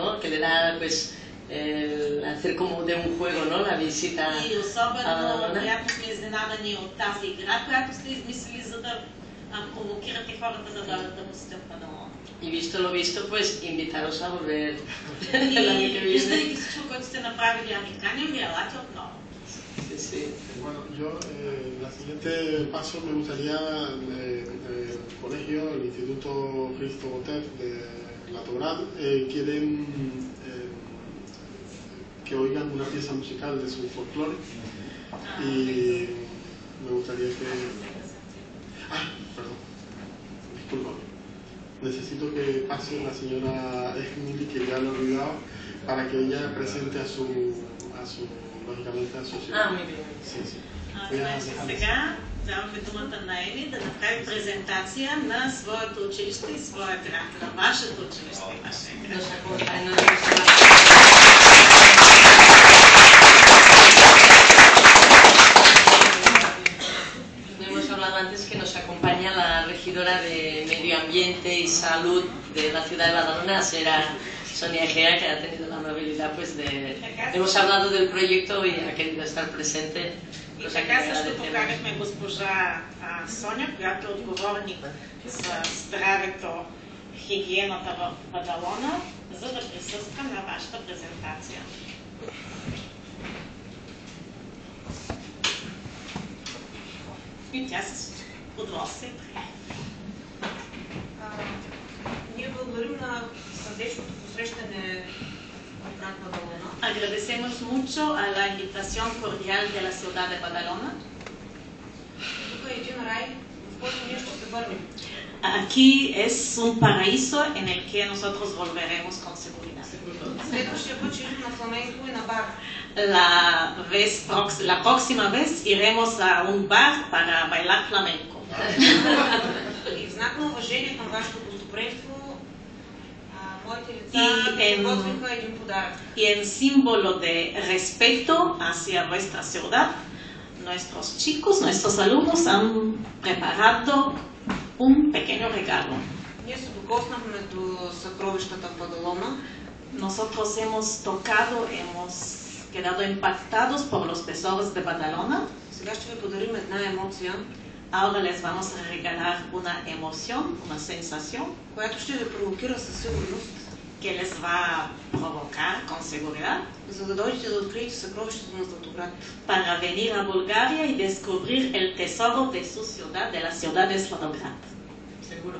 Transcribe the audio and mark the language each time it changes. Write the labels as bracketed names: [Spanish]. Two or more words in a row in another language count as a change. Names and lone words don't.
[Spanish] Que le da pues hacer como de un juego, ¿no? La visita [Bulgarian] И особено приятно сме изненадани от тази игра, която сте измислили, за да провокирате хората да дойдат да посетят Бадалона. [Spanish] И visto lo visto, pues invitaros a volver. [Bulgarian] И виждайки всичко, което сте направили, ами каним ви, елате отново. [Spanish] Sí, sí. Bueno, yo, la siguiente paso me gustaría el colegio, el Instituto Cristo Botet de La Tograd, quieren que oigan una pieza musical de su folclore y me gustaría que... perdón, discúlpame. Necesito que pase la señora Esmili, que ya lo he olvidado, para que ella presente a su lógicamente a su ciudad. Muy bien. Sí, sí. [Bulgarian] Значи сега даваме думата на Еми да направи презентация на своето училище и своя град, на вашето училище и вашия град. [Spanish] Hemos hablado antes que nos acompaña la regidora de Medio Ambiente y Salud de la ciudad de Badalona, Sonia Egea, que ha tenido la amabilidad pues de... Hemos hablado del proyecto y ha querido estar presente. [Bulgarian] И така също поканихме госпожа Соня, която е отговорник за здравето, хигиената в Бадалона, за да присъства на вашата презентация. И тя с удоволствие прие. Ние благодарим на сърдечното посрещане в град Бадалона. [Spanish] Agradecemos mucho a la invitación cordial de la ciudad de Badalona. [Bulgarian] Тук е един рай, в който ние ще се върнем. [Spanish] Aquí es un paraíso en el que nosotros volveremos con seguridad. [Bulgarian] Следващия път ще идем на фламенко и на бар. [Spanish] La próxima vez iremos a un bar para bailar flamenco. [Bulgarian] И в знак на уважение към вашето гостоприемство, моите лица подготвиха един подарък. [Spanish] Y en símbolo de respeto hacia vuestra ciudad, nuestros chicos, nuestros alumnos han preparado un pequeño regalo. [Bulgarian] Ние се докоснахме до съкровищата в Бадалона. [Spanish] Nosotros hemos tocado, hemos quedado impactados por los tesoros de Badalona. [Bulgarian] Сега ще ви подарим една емоция. [Spanish] Ahora les vamos a regalar una emoción, una sensación, [Bulgarian] която ще ви провокира със сигурност, [Spanish] que les va a provocar con seguridad, [Bulgarian] за да дойдете да откриете съкровището на Златоград. [Spanish] Para venir a Bulgaria y descubrir el tesoro de su ciudad, de la ciudad de Zlatograd. Seguro.